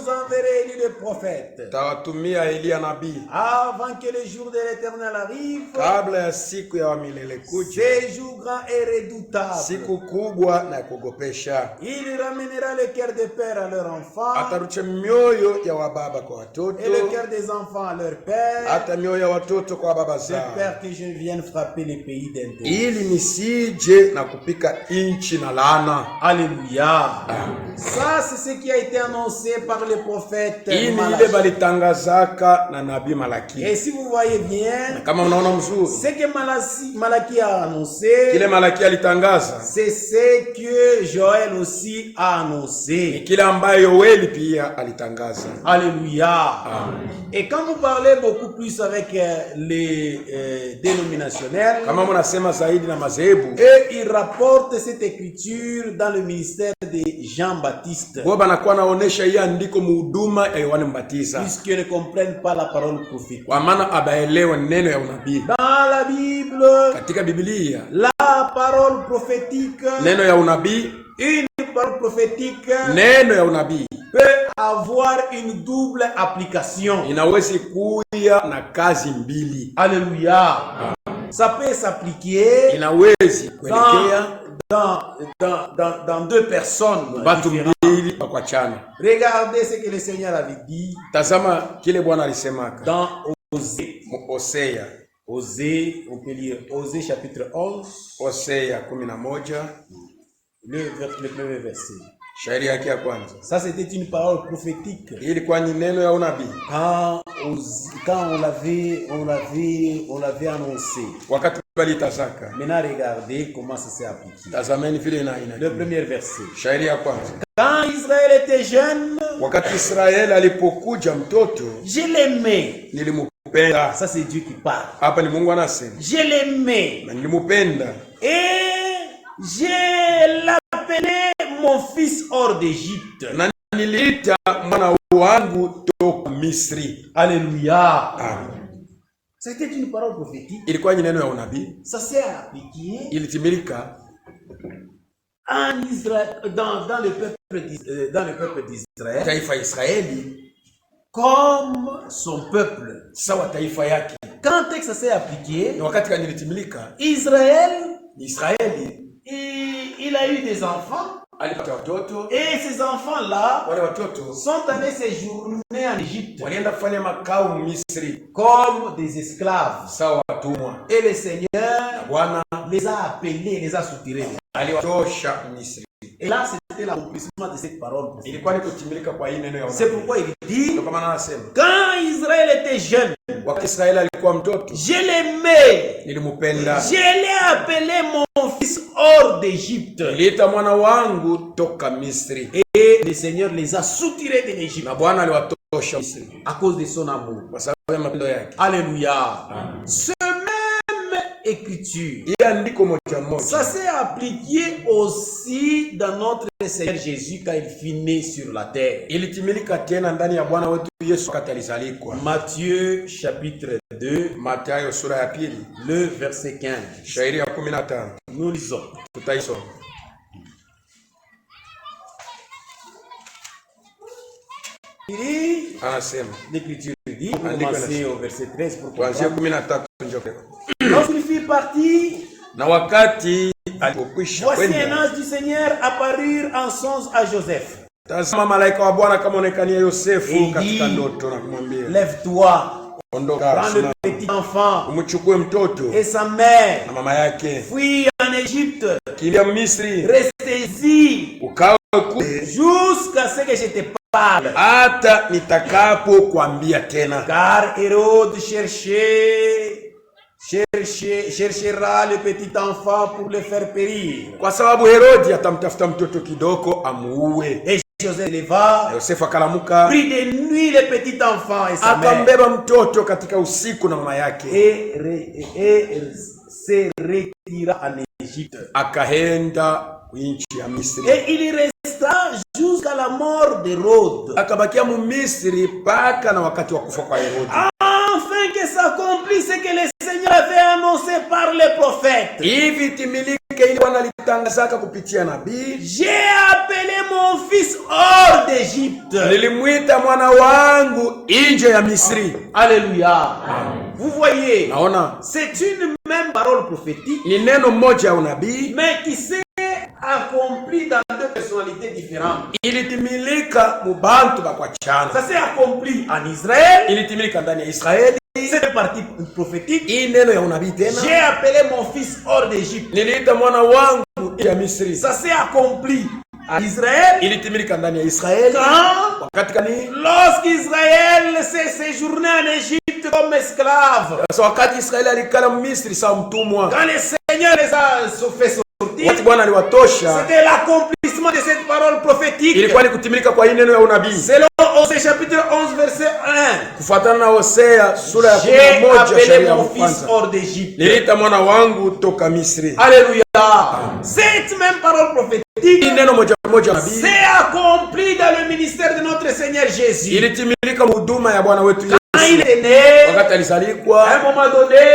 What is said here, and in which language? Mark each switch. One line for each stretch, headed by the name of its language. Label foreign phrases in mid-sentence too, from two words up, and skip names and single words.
French: j'enverrai Élie le prophète.
Swahili: Tawatumia Elia nabii.
French: Avant que le jour de l'Éternel arrive.
Swahili: Kabla ya siku ya milele kuja.
French: Ce jour grand et redoutable.
Swahili: Siku kubwa na kugopesha.
French: Il ramènera le cœur des pères à leurs enfants.
Swahili: Atarudisha mioyo ya wababa kwa watoto.
French: Et le cœur des enfants à leurs pères.
Swahili: Hata mioyo ya watoto kwa baba zao.
French: J'espère que je vienne frapper les pays d'intérêt.
Swahili: Ili nisije na kupika inchi na laana.
French: Alléluia. Ça c'est ce qui a été annoncé par le prophète Malaki.
Swahili: Ile balitangazaka na nabii Malaki.
French: Et si vous voyez bien,
Swahili: kama unaona mzuri,
French: ce que Malaki a annoncé,
Swahili: kile Malaki alitangaza,
French: c'est ce que Joël aussi a annoncé.
Swahili: Kile ambaye Yoeli pia alitangaza.
French: Alléluia. Amen. Et quand vous parlez beaucoup plus avec les dénominationnels,
Swahili: kama mnasema zaidi na madhehebu,
French: et ils rapportent cette écriture dans le ministère de Jean-Baptiste.
Swahili: Wao banakuwa naonesha hii andiko muhuduma ya Yohana Mbatiza.
French: Puisqu'ils ne comprennent pas la parole prophétique.
Swahili: Kwa maana abaelewa neno ya unabii.
French: Dans la Bible,
Swahili: katika Biblia,
French: la parole prophétique,
Swahili: neno ya unabii,
French: une parole prophétique,
Swahili: neno ya unabii
French: peut avoir une double application.
Swahili: Inaweza kuya na kazi mbili.
French: Alléluia. Ça peut s'appliquer
Swahili: inaweza kuelekea
French: dans deux personnes. Regardez ce que le Seigneur avait dit.
Swahili: Tazama kile Bwana alisemaka.
French: Dans Osée.
Swahili: Osea.
French: Osée, on peut lire Osée chapitre 11.
Swahili: Osea 11.
French: Le premier verset.
Swahili: Shairi yake ya kwanza.
French: Ça c'était une parole prophétique.
Swahili: Ilikuwa ni neno ya unabii.
French: Quand on l'avait annoncé.
Swahili: Wakati balitazaka.
French: Maintenant regardez comment ça s'est appliqué.
Swahili: Tazameni vile ina.
French: Le premier verset.
Swahili: Shairi ya kwanza.
French: Quand Israël était jeune,
Swahili: wakati Israël alipokuja mtoto,
French: je l'aimais.
Swahili: Nilimupenda.
French: Ça c'est Dieu qui parle.
Swahili: Hapa ni Mungu anasema.
French: Je l'aimais.
Swahili: Na nilimupenda.
French: Et je l'appelais mon fils hors d'Égypte.
Swahili: Na niliita mwana wangu toka Misri.
French: Alléluia. Amen. C'était une parole prophétique.
Swahili: Ilikuwa ni neno ya unabii.
French: Ça s'est appliqué.
Swahili: Ilitimilika
French: en Israël, dans le peuple d'Israël.
Swahili: Taifa Israeli
French: comme son peuple.
Swahili: Sawa taifa yake.
French: Quand ça s'est appliqué,
Swahili: ni wakati gani ilitimilika?
French: Israël, il a eu des enfants.
Swahili: Alipata watoto.
French: Et ces enfants-là
Swahili: wale watoto
French: sont allés séjourner en Égypte.
Swahili: Walienda kufanya makao Misri
French: comme des esclaves.
Swahili: Sawa watumwa.
French: Et le Seigneur
Swahili: Bwana
French: les a appelés, les a soutirés.
Swahili: Aliwatosha Misri.
French: Et là c'était l'accomplissement de cette parole.
Swahili: Ilikuwa ni kutimilika kwa hii neno ya unabii.
French: C'est pourquoi il dit, quand Israël était jeune,
Swahili: wakati Israeli alikuwa mtoto,
French: je l'aimais,
Swahili: nilimupenda.
French: Je l'ai appelé mon fils hors d'Égypte.
Swahili: Niliita mwana wangu toka Misri.
French: Et le Seigneur les a soutirés de l'Égypte.
Swahili: Na Bwana aliwatosha Misri
French: à cause de son amour.
Swahili: Kwa sababu ya mapendo yake.
French: Alléluia. Ce même écriture, ça s'est appliqué aussi dans notre Seigneur Jésus quand il fut né sur la terre.
Swahili: Ilitimilika tena ndani ya Bwana wetu Yesu wakati alizalikwa.
French: Matthieu chapitre 2,
Swahili: Mathayo sura ya pili,
French: le verset 15.
Swahili: Shairi ya 15.
French: Nous lisons.
Swahili: Tutaisoma. Anasema.
French: L'écriture dit, on commence au verset 13 pour
Swahili: kuanzia 13 njoo.
French: Lorsqu'il fut parti,
Swahili: na wakati alipokwisha
French: voici un ange du Seigneur apparut en songe à Joseph.
Swahili: Tazama malaika wa Bwana kama onekania Yosefu katika ndoto na kumwambia,
French: lève-toi,
Swahili: ondoka,
French: prends le petit enfant
Swahili: umchukue mtoto
French: et sa mère
Swahili: na mama yake,
French: fuis en Égypte,
Swahili: kimbia Misri,
French: restez-y
Swahili: ukae kule
French: jusqu'à ce que je te parle,
Swahili: hata nitakapo kuambia tena.
French: Car Hérode cherchera le petit enfant pour le faire périr.
Swahili: Kwa sababu Herodi atamtafuta mtoto kidogo amuue.
French: Et Joseph leva,
Swahili: Yosefu akalamuka,
French: prit de nuit le petit enfant et sa mère,
Swahili: akambeba mtoto katika usiku na mama yake,
French: et se retira en Égypte,
Swahili: akaenda nchi ya Misri.
French: Et il resta jusqu'à la mort d'Hérode,
Swahili: akabakia mu Misri mpaka na wakati wa kufa kwa Herodi,
French: afin que s'accomplisse ce que le Seigneur avait annoncé par les prophètes.
Swahili: Hivi timilike ile Bwana alitangazaka kupitia nabii,
French: j'ai appelé mon fils hors d'Égypte.
Swahili: nilimwita mwana wangu nje ya Misri.
French: Alléluia. Vous voyez,
Swahili: Naona
French: c'est une même parole prophétique,
Swahili: ni neno moja ya unabii,
French: mais qui s'est accomplie dans deux personnalités différentes.
Swahili: ilitimilika mubantu bakwachana.
French: Ça s'est accompli en Israël.
Swahili: Ilitimilika ndani ya Israeli.
French: C'est une partie prophétique.
Swahili: Hii neno ya unabii tena,
French: J'ai appelé mon fils hors d'Égypte.
Swahili: niliita mwana wangu nje ya Misri.
French: Ça s'est accompli en Israël.
Swahili: Ilitimilika ndani ya Israeli.
French: Quand
Swahili: Wakati gani?
French: lorsqu'Israël s'est séjourné en Égypte comme esclave.
Swahili: Sasa wakati Israeli alikala Misri sawa mtumwa,
French: Quand le Seigneur les a fait sortir,
Swahili: wakati Bwana aliwatosha,
French: c'était l'accomplissement de cette parole prophétique.
Swahili: ilikuwa ni kutimilika kwa hii neno ya unabii.
French: Selon Osée chapitre 11 verset 1.
Swahili: Kufuatana na Hosea sura ya
French: J'ai
Swahili: 11
French: appelé
Swahili: shairi ya
French: mon fils
Swahili: kwanza,
French: hors d'Égypte.
Swahili: niliita mwana wangu toka Misri.
French: Alléluia. Cette même parole prophétique
Swahili: Hii neno moja moja nabii
French: s'est accomplie dans le ministère de notre Seigneur Jésus.
Swahili: ilitimilika huduma ya Bwana wetu Yesu.
French: Quand il est né,
Swahili: Wakati alizalikwa,
French: à un moment donné,